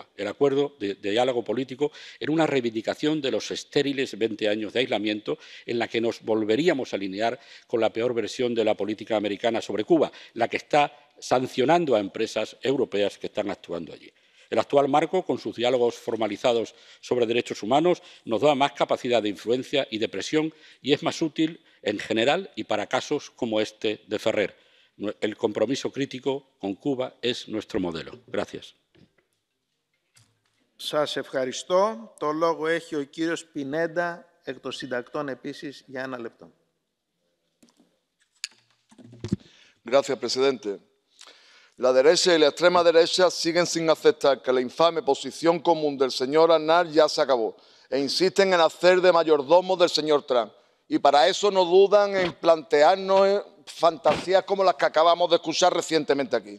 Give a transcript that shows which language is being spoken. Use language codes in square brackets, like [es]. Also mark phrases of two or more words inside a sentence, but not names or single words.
[es] El acuerdo de diálogo político era una reivindicación de los estériles 20 años de aislamiento en la que nos volveríamos a alinear con la peor versión de la política americana sobre Cuba, la que está sancionando a empresas europeas que están actuando allí. El actual marco, con sus diálogos formalizados sobre derechos humanos, nos da más capacidad de influencia y de presión y es más útil en general y para casos como este de Ferrer. El compromiso crítico con Cuba es nuestro modelo. Gracias. [el] Σας ευχαριστώ. Το λόγο έχει ο κύριος Πινέντα, εκ των συντακτών επίσης, για 1 λεπτό. [es] Gracias, presidente. La derecha y la extrema derecha siguen sin aceptar que la infame posición común del señor Aznar ya se acabó e insisten en hacer de mayordomo del señor Trump. Y para eso no dudan en plantearnos fantasías como las que acabamos de escuchar recientemente aquí.